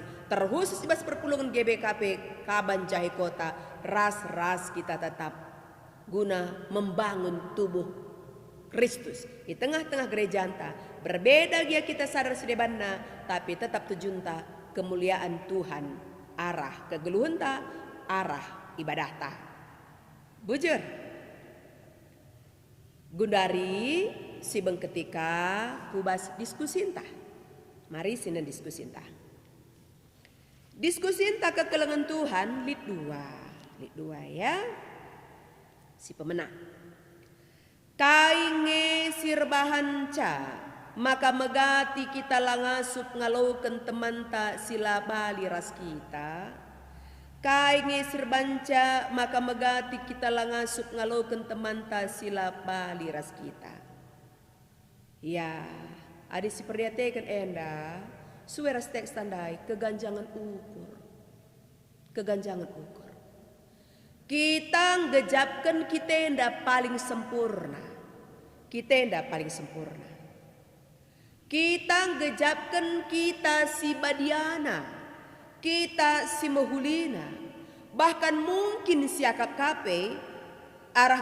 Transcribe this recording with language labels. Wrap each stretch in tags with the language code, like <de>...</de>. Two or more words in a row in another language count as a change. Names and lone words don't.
<btx>Terkhusus ibas perpulungan GBKP Kaban Jahe Kota.</btx> <id>Ras-ras kita tetap guna membangun tubuh Kristus. Di tengah-tengah gereja anta.</id> <btx>Berbeda dia kita sadar sedebanna. Tapi tetap tujunta kemuliaan Tuhan. Arah kegeluhunta, arah ibadah ta. Bujur. Gundari sibeng ketika kubas diskusi entah. Mari sini diskusi entah. Diskusi entah kekelengan Tuhan lid dua ya. Si pemenang. Kainge sirbahanca maka megati kita langasup ngaloken teman tak sila bali ras kita. Kainge sirbanca maka megati kita langasup ngaloken teman tak sila bali ras kita. Ya, ada si perdiatekan enda suweras teks tandai keganjangan ukur. Keganjangan ukur. Kita ngejapkan kita enda paling sempurna. Kita enda paling sempurna. Kita ngejapkan kita si badiana, kita si mahulina, bahkan mungkin siakap kape arah</btx>